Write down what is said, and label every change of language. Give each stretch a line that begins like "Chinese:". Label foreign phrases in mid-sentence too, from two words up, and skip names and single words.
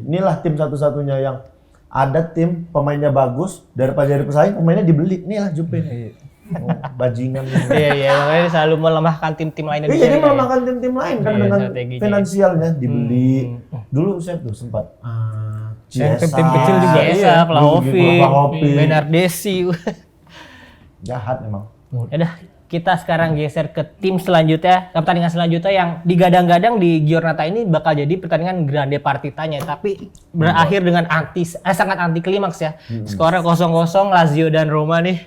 Indonesian: Inilah tim satu-satunya yang ada tim pemainnya bagus daripada dari pesaing pemainnya dibeli. Inilah Jupe. Oh, bajingan. Iya, makanya dia selalu melemahkan tim-tim lainnya di Iya, jadi Serie A. melemahkan tim-tim lain kan Iya, dengan strateginya. finansialnya dibeli. Dulu saya tuh sempat Yang tim-tim kecil juga. Chiesa, Iya. Vlahovic, Vlahovic. Bernardeschi. Jahat emang. Udah, kita sekarang geser ke tim selanjutnya, ke pertandingan selanjutnya yang digadang-gadang di Giornata ini bakal jadi pertandingan
Italian: grande partitanya,
Indonesian: tapi berakhir dengan sangat anti klimaks ya. Skornya 0-0 Lazio dan Roma nih.